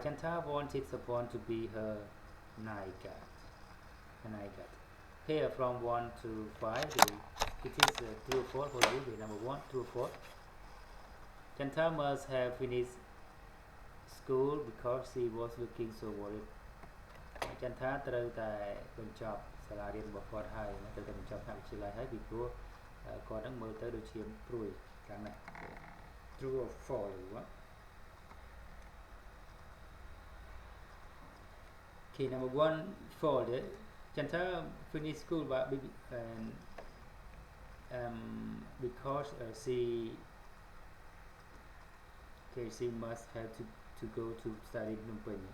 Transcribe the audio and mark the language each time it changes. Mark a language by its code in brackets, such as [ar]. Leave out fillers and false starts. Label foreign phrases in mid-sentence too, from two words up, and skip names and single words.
[en] Chanta wanted Sapon to be her night guard. Here from 1 to 5, it is true or false for you. Number 1, true or false. Chanta must have finished school because she was looking so worried. [km] Chanta ត្រូវតែបញ្ចប់សាលារៀនរបស់គាត់ហើយត្រូវតែបញ្ចប់ថ្នាក់វិទ្យាល័យហើយពីព្រោះគាត់នឹងមើលទៅដូចជាព្រួយខ្លាំងណាស់ [en] True or false [km] ឬwhat? [en] Okay, number 1 false. Chanta finished school but because she must have to go to study in Phnom Penh.